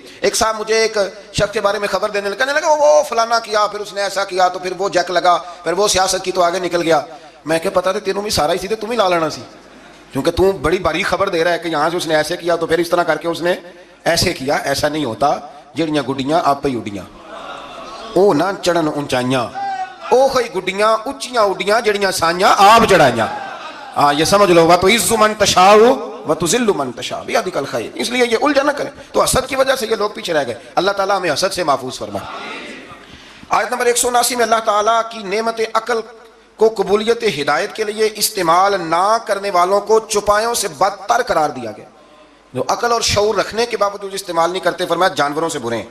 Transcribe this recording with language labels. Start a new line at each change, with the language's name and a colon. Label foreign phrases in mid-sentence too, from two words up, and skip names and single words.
Urdu: ایک صاحب مجھے ایک شخص کے بارے میں خبر دینے لگا، کہنے لگا وہ فلانا کیا، پھر اس نے ایسا کیا، تو پھر وہ جک لگا، پھر وہ سیاست کی تو آگے نکل گیا۔ میں کہ پتا تھا
Punjabi: تینوں بھی سارا ہی سیدھے تم ہی لا لینا سی،
Urdu: کیونکہ تم بڑی باری خبر دے رہا ہے کہ یہاں سے اس نے ایسے کیا تو پھر اس طرح کر کے اس نے ایسے کیا۔
Punjabi: ایسا نہیں ہوتا، جڑیاں گڈیاں آپ پہ اڈیاں، او نہ چڑھن اونچائیاں، او خی گڈیاں اچیاں اڈیاں جڑیاں سائیاں آپ چڑھائیاں۔
Urdu: ہاں یہ سمجھ لو،
Arabic: وَتُعِزُّ مَن تَشَاءُ وَتُذِلُّ مَن تَشَاءُ بِيَدِكَ الْخَيْرُ۔
Urdu: اس لیے یہ الجھن نہ کریں۔ تو حسد کی وجہ سے یہ لوگ پیچھے رہ گئے، اللہ تعالیٰ ہمیں حسد سے محفوظ فرمائے۔ آیت نمبر 179 میں اللہ تعالیٰ کی نعمت عقل کو قبولیت ہدایت کے لیے استعمال نہ کرنے والوں کو چپایوں سے بدتر قرار دیا گیا۔ جو عقل اور شعور رکھنے کے باوجود استعمال نہیں کرتے، فرمایا جانوروں سے برے ہیں۔